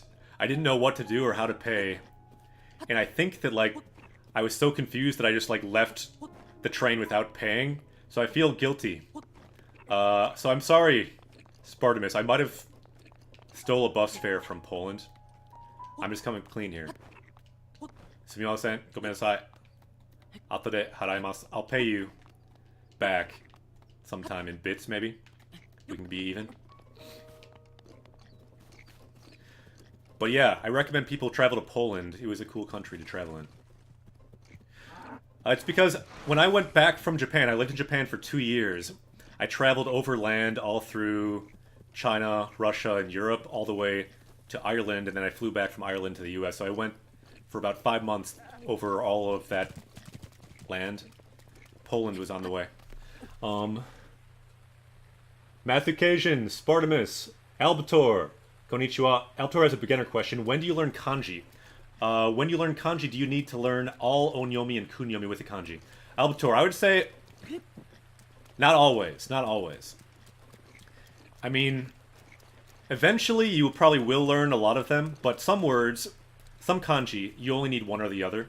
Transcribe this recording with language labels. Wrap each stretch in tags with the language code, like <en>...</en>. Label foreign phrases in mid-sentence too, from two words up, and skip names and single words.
<en>I didn't know what to do or how to pay. And I think that, like, I was so confused that I just, like, left the train without paying, so I feel guilty. So I'm sorry, Spartamus. I might have stole a bus fare from Poland. I'm just coming clean here.</en> <ja>すみません、ごめんなさい。後で払います.</ja> <en>I'll pay you back sometime in bits, maybe. We can be even. But yeah, I recommend people travel to Poland. It was a cool country to travel in. It's because when I went back from Japan, I lived in Japan for 2 years. I traveled overland all through China, Russia, and Europe, all the way to Ireland, and then I flew back from Ireland to the US. So I went for about 5 months over all of that land. Poland was on the way. Mathucation, Spartamus, Albator, konnichiwa. Albator has a beginner question. When do you learn kanji? When you learn kanji, do you need to learn all onyomi and kunyomi with the kanji? Albator, I would say not always. Not always. I mean, eventually you probably will learn a lot of them, but some words, some kanji, you only need one or the other.</en>